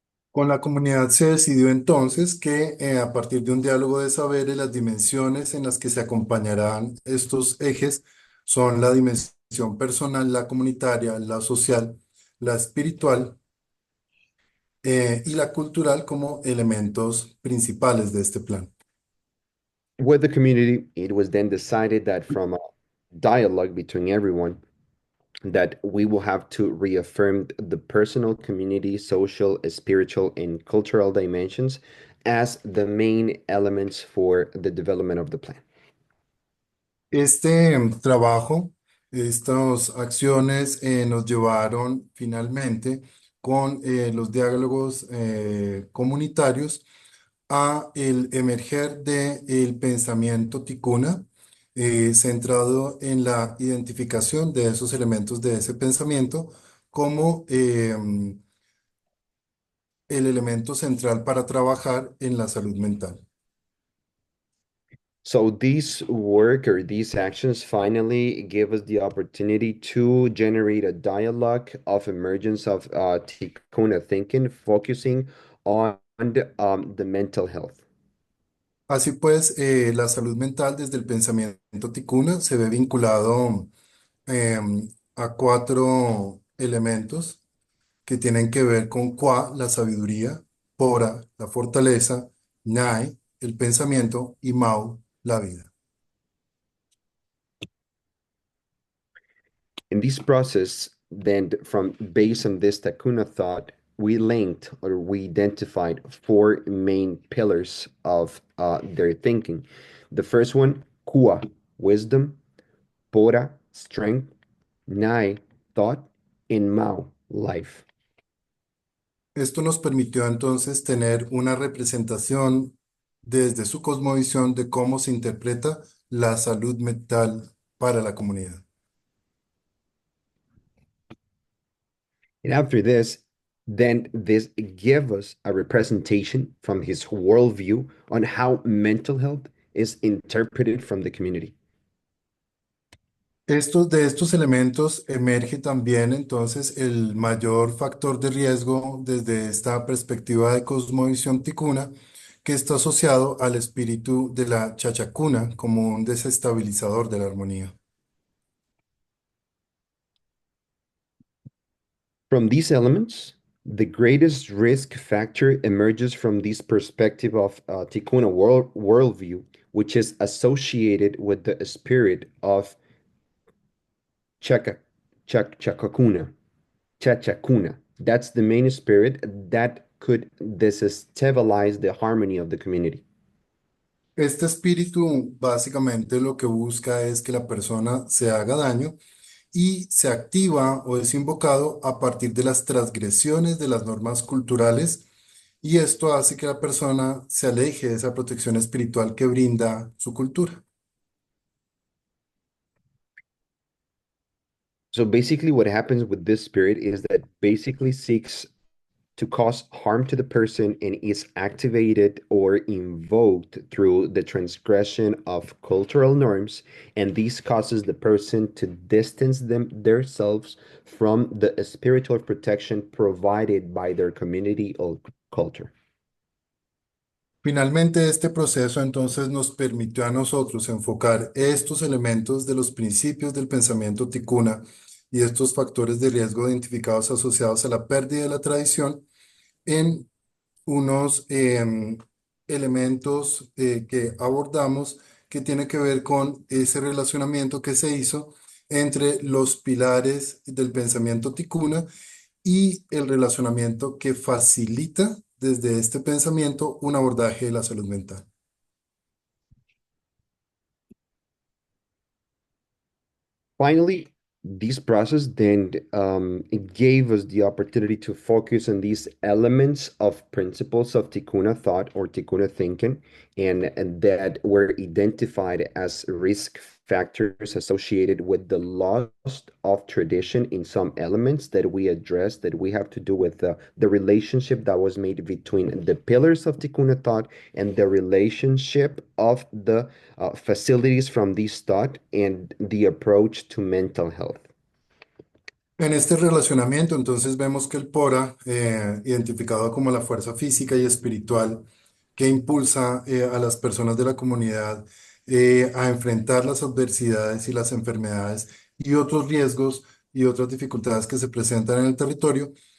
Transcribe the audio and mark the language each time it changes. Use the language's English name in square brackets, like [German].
[Spanish] Con la comunidad se decidió entonces que a partir de un diálogo de saberes, las dimensiones en las que se acompañarán estos ejes son la dimensión personal, la comunitaria, la social, la espiritual y la cultural como elementos principales de este plan. [English] With the community, it was then decided that from a dialogue between everyone, that we will have to reaffirm the personal, community, social, spiritual, and cultural dimensions as the main elements for the development of the plan. [Spanish] Este trabajo, estas acciones nos llevaron finalmente con los diálogos comunitarios a el emerger del pensamiento ticuna, centrado en la identificación de esos elementos de ese pensamiento como el elemento central para trabajar en la salud mental. [English] So this work or these actions finally give us the opportunity to generate a dialogue of emergence of Tikkun thinking, focusing on the mental health. [Spanish] Así pues, la salud mental desde el pensamiento ticuna se ve vinculado a cuatro elementos que tienen que ver con Qua, la sabiduría, Pora, la fortaleza, Nai, el pensamiento y Mau, la vida. [English] In this process, then from based on this Takuna thought, we linked or we identified four main pillars of their thinking. The first one, Kua, wisdom, Pora, strength, Nai, thought, and Mao, life. [Spanish] Esto nos permitió entonces tener una representación desde su cosmovisión de cómo se interpreta la salud mental para la comunidad. [English] And after this, then this gave us a representation from his worldview on how mental health is interpreted from the community. [Spanish] De estos elementos emerge también entonces el mayor factor de riesgo desde esta perspectiva de cosmovisión ticuna, que está asociado al espíritu de la chachacuna como un desestabilizador de la armonía. [English] From these elements, the greatest risk factor emerges from this perspective of Tikkun worldview, which is associated with the spirit of Chaka, Chakakuna, Chachakuna. That's the main spirit that could destabilize the harmony of the community. [Spanish] Este espíritu básicamente lo que busca es que la persona se haga daño y se activa o es invocado a partir de las transgresiones de las normas culturales, y esto hace que la persona se aleje de esa protección espiritual que brinda su cultura. [English] So basically, what happens with this spirit is that basically seeks to cause harm to the person and is activated or invoked through the transgression of cultural norms, and this causes the person to distance themselves from the spiritual protection provided by their community or culture. [Spanish] Finalmente, este proceso entonces nos permitió a nosotros enfocar estos elementos de los principios del pensamiento ticuna y estos factores de riesgo identificados asociados a la pérdida de la tradición en unos elementos que abordamos que tiene que ver con ese relacionamiento que se hizo entre los pilares del pensamiento ticuna y el relacionamiento que facilita desde este pensamiento un abordaje de la salud mental. [English] Finally, this process then it gave us the opportunity to focus on these elements of principles of Tikkun thought or Tikkun thinking, and that were identified as risk factors associated with the loss of tradition in some elements that we address that we have to do with the relationship that was made between the pillars of Tikkun thought and the relationship of the facilities from this thought and the approach to mental health. [Spanish] En este relacionamiento, entonces vemos que el Pora, identificado como la fuerza física y espiritual que impulsa a las personas de la comunidad a enfrentar las adversidades y las enfermedades y otros riesgos y otras dificultades que se presentan en el territorio,